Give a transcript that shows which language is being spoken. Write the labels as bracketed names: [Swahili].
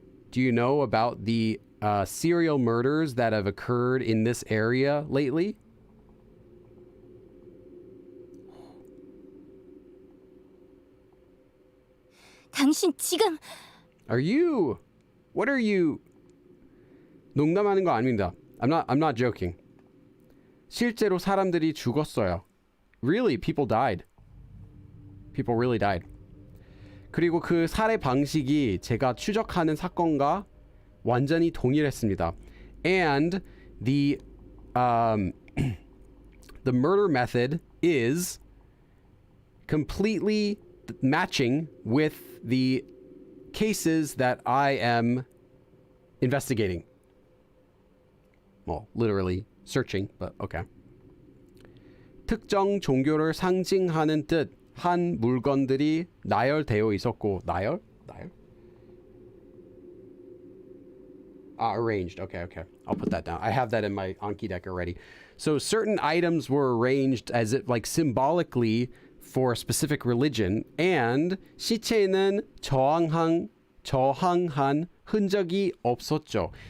[English] Do you know about the serial murders that have occurred in this area lately? [Korean] 당신 지금 [English] What are you? [Korean] 농담하는 거 아닙니다. [English] I'm not joking. [Korean] 실제로 사람들이 죽었어요. [English] Really, people died. People really died. [Korean] 그리고 그 살해 방식이 제가 추적하는 사건과 완전히 동일했습니다. [English] And the murder method is completely matching with the cases that I am investigating. Well, literally searching, but okay. [Korean] 특정 종교를 상징하는 듯한 물건들이 나열되어 있었고, 나열? [English] Arranged. Okay. I'll put that down. I have that in my Anki deck already. So certain items were arranged as if like symbolically for a specific religion, and [Korean] 시체는 저항한 흔적이 없었죠.